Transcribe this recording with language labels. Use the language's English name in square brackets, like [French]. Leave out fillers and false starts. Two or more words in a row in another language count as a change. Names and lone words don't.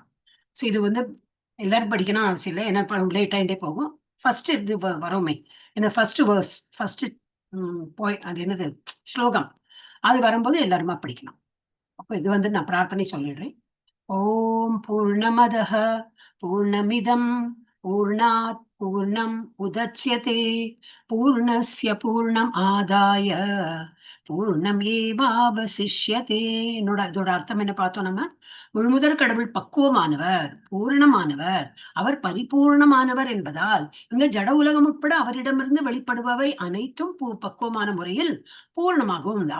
[Tamil] ஸோ இது வந்து எல்லாரும் படிக்கணும் அவசியம் இல்லை, ஏன்னா லேட் ஆகிட்டே போகும். ஃபர்ஸ்ட் இது வரோமே, ஏன்னா [English] first verse, [Tamil] ஃபர்ஸ்ட் போய் அது என்னது ஸ்லோகம், அது வரும்போது எல்லாருமா படிக்கணும். அப்போ இது வந்து நான் பிரார்த்தனை சொல்லிடுறேன். [Sanskrit] ॐ पूर्णमदः पूर्णमिदम् पूर्णात् पूर्णम् उदच्यते पूर्णस्य पूर्णम् आदाय पूर्णम् एवावशिष्यते. [Tamil] இதோட அர்த்தம் என்ன பார்த்தோம் நம்ம, முழுமுதற் கடவுள் பக்குவமானவர், பூரணமானவர், அவர் பரிபூர்ணமானவர் என்பதால் இந்த ஜட உலகம் உட்பட அவரிடமிருந்து வெளிப்படுபவை அனைத்தும் பக்குவமான முறையில் பூர்ணமாகவும் உண்டு.